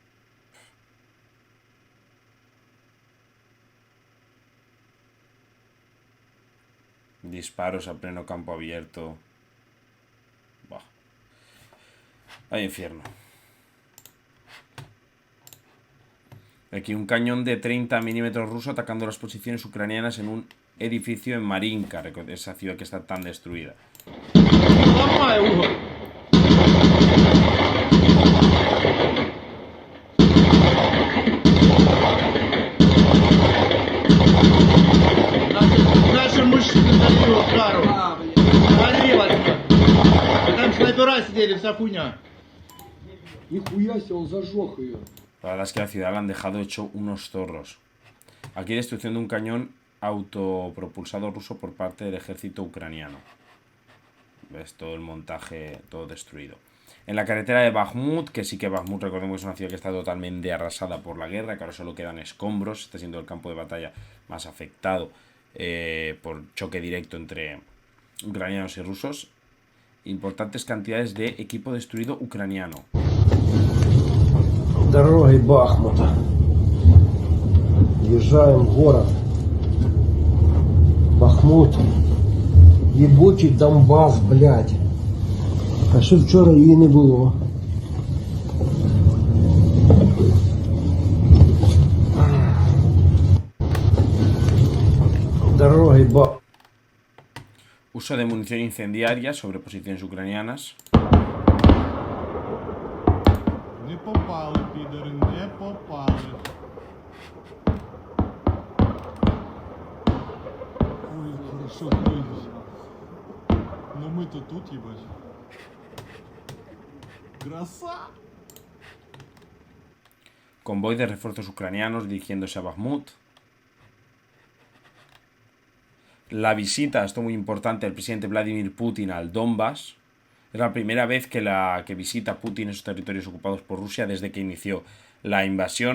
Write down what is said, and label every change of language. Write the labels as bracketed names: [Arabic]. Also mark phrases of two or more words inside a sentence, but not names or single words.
[Spanish] Disparos a pleno campo abierto. Buah. Hay infierno. Aquí un cañón de 30 milímetros ruso atacando las posiciones ucranianas en un edificio en Marinka, esa ciudad que está tan destruida. [Russian] Наши мужчины дали удару. Там снайпера сидели, вся хуйня. Нихуя себе, он зажег ее. [Spanish] La verdad es que la ciudad la han dejado hecho unos zorros. Aquí destrucción de un cañón autopropulsado ruso por parte del ejército ucraniano. Ves todo el montaje, todo destruido. En la carretera de Bakhmut, que sí que Bakhmut, recordemos que es una ciudad que está totalmente arrasada por la guerra, que ahora solo quedan escombros, está siendo el campo de batalla más afectado por choque directo entre ucranianos y rusos. Importantes cantidades de equipo destruido ucraniano. [Russian] Дороги Бахмута. Въезжаем в город. [Ukrainian] Бахмут. Єбучий Донбас, блядь. А що вчора її не було? Дороги Бахмута. [Spanish] Uso de munición incendiaria sobre posiciones ucranianas. [Ukrainian] Не попали, підери, не попали. [Russian] Ой, хорошо, ходишь. Но мы-то тут, ебать. Краса! [Spanish] Convoy de refuerzos ucranianos dirigiéndose a Bakhmut. La visita, esto muy importante, del presidente Vladimir Putin al Donbass. Es la primera vez que visita Putin esos territorios ocupados por Rusia desde que inició la invasión.